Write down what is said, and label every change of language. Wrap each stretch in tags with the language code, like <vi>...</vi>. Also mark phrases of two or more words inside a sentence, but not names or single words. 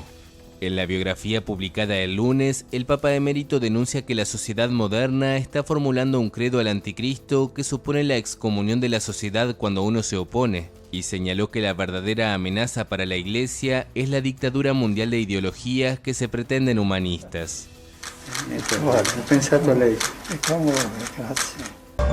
<es>En la biografía publicada el lunes, el Papa emérito denuncia que la sociedad moderna está formulando un credo al anticristo que supone la excomunión de la sociedad cuando uno se opone, y señaló que la verdadera amenaza para la Iglesia es la dictadura mundial de ideologías que se pretenden humanistas.</es> <it>Guarda, ho pensato a lei. È comodo, grazie.</it>